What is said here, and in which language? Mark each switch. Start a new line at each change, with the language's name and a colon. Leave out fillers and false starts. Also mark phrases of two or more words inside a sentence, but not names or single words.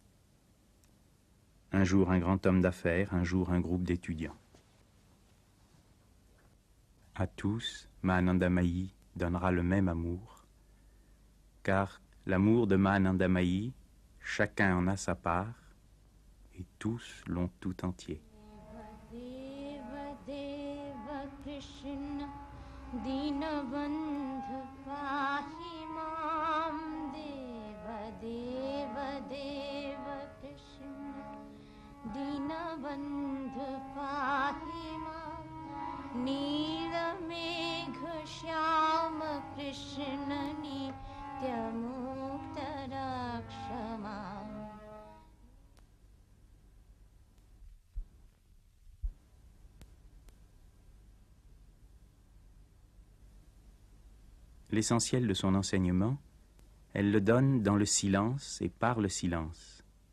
French: Un jour, un grand homme d'affaires, un jour, un groupe d'étudiants. À tous, Mahananda Mahi donnera le même amour, car l'amour de Mahananda Mahi, chacun en a sa part, et tous l'ont tout entier.
Sanskrit: कृष्ण दीनबन्धु पाहि माम् देव देव देव कृष्ण दीनबन्धु पाहि माम् नील मेघ श्याम कृष्ण नित्य मुक्त रक्षमाम्.
French: L'essentiel de son enseignement, elle le donne dans le silence et par le silence.